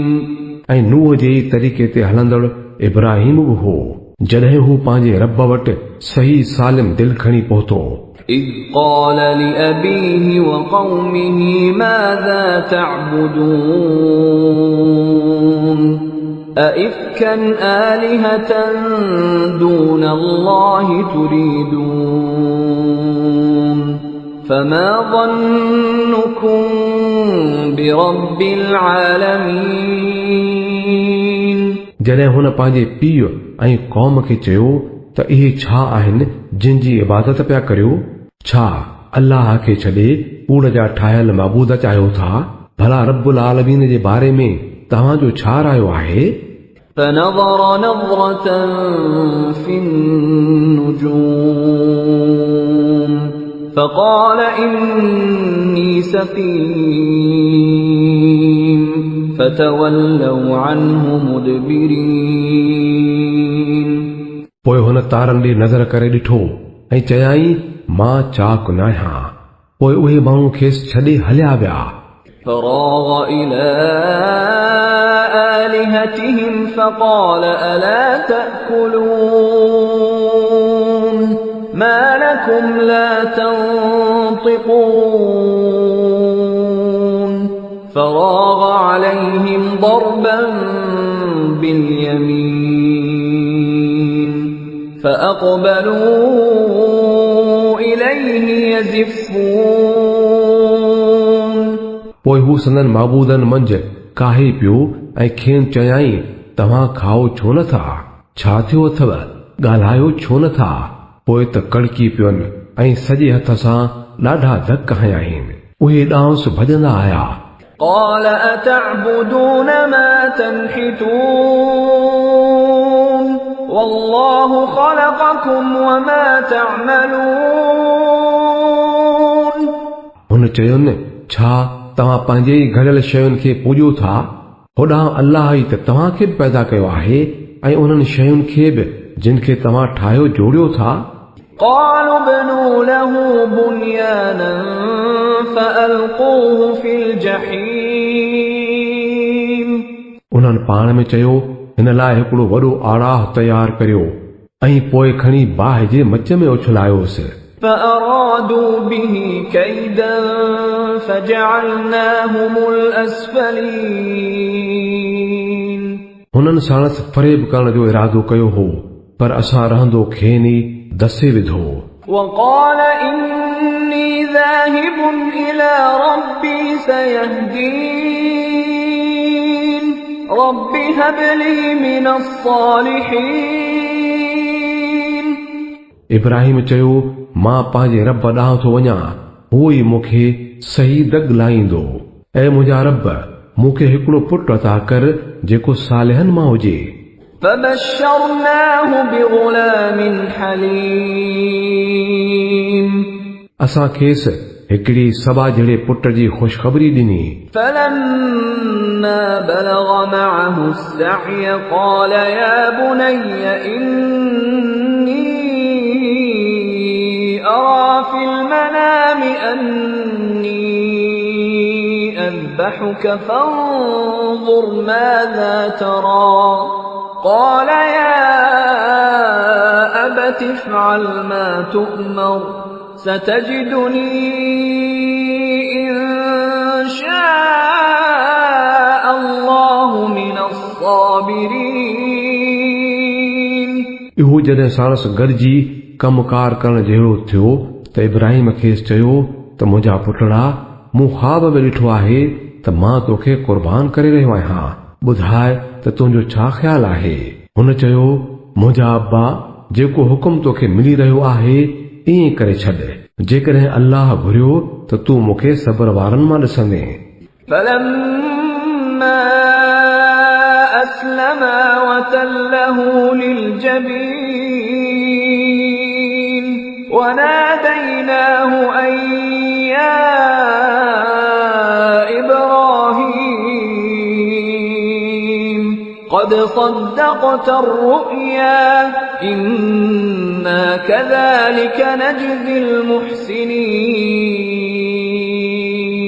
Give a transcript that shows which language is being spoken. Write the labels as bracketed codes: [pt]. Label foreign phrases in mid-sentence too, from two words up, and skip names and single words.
[sd] ऐं नूह जे तरीक़े ते हलंदड़ इब्राहिम बि हो जॾहिं हू पंहिंजे रब वटि सही सालिम दिल खणी पहुतो। [ar] إذ قال لأبيه وقومه ماذا تعبدون أئفكا آلهة دون الله تريدون فما ظنكم برب العالمين [sd] जॾहिं हुन पंहिंजे पीउ ऐं क़ौम खे चयो त इहे छा आहिनि जिन जी इबादत पिया करियो? छा अल्लाह खे छॾे कूड़ जा ठाहियल महबूद चाहियो था? भला रब्बुल आलमीन जे बारे में तव्हांजो छा रायो आहे? [ar] فنظر نظرة في النجوم فقال إني سقيم فتولوا عنه مدبرين. [sd] पोइ हुन तारनि ॾे नज़र करे ॾिठो ऐं चयाई मां चाक न आहियां. पोइ उहे माण्हू खेसि छॾे हलिया विया. [ar] فراغ إلى آلهتهم فقال ألا تأكلون ما لكم لا تنطقون. فراغ عليهم ضربا باليمين فأقبلوا إليه يزفون. [sd] पोइ हू संदन माबूदनि मंझि काहे पियो ऐं खेनि चयाई तव्हां खाओ छो नथा? छा थियो अथव? ॻाल्हायो छो नथा? पोइ त कड़की पियोनि ऐं सॼे हथ सां ॾाढा धक हया आहिनि. उहे ॾांहुं भॼंदा आया. [ar] قال أتعبدون ما تنحتون والله خلقكم وما تعملون. [sd] हुन चयुनि छा तव्हां पंहिंजे ई घड़ियल शयुनि खे पूॼो था? होॾां अल्लाह ई त तव्हांखे बि पैदा कयो आहे ऐं उन्हनि शयुनि खे बि जिन खे तव्हां ठाहियो जोड़ियो था. [ar] قالوا ابنوا له بنيانا فألقوه في الجحيم. [sd] उन्हनि पाण में चयो हिन लाइ हिकिड़ो वॾो आड़ाह तयारु करियो ऐं पोइ खणी बाहि जे मच में उछलायोसि. [ar] فأرادوا به كيدا فجعلناهم الأسفلين. [sd] हुननि साणसि फरेब करण जो इरादो कयो हो पर असां रहंदो खेनि दसे विधो. [ar] وقال إني ذاهب إلى ربي سيهدين رب هب لي من الصالحين. [sd] इब्राहिम चयो मां पंहिंजे रब ॾांहुं थो वञां हू ई मूंखे सही दग लाईंदो. ऐं मुंहिंजा रब मूंखे हिकिड़ो पुटु अता कर जेको सालिहनि मां हुजे. [ar] فبشرناه بغلام حليم. [sd] असां खेसि हिकिड़ी सबा जहिड़े पुट जी ख़ुशख़बरी ॾिनी. [ar] فلما بلغ معه السعي قال يا بني إني أرى في المنام أني أذبحك فانظر ماذا ترى. قال يا أبت افعل ما تؤمر ستجدني إن شاء الله من الصابرين. [sd] इहो जॾहिं साणसि गॾिजी कमकार करण जहिड़ो थियो त इब्राहिम खेसि चयो त मुंहिंजा पुटड़ा मूं ख़्वाब में ॾिठो आहे त मां तोखे क़ुर्बान करे रहियो आहियां. ॿुधाए त तुंहिंजो छा ख़्यालु आहे? हुन चयो मुंहिंजा अब्बा जेको हुकुम तोखे मिली रहियो आहे ईअं करे छॾ. जेकॾहिं अल्लाह घुरियो त तूं मूंखे सब्र वारनि मां ॾिसंदे. [ar] فلما أسلما وتله للجبين وناديناه أن يا إبراهيم قد صدقت الرؤيا إنا كذلك نجزي المحسنين.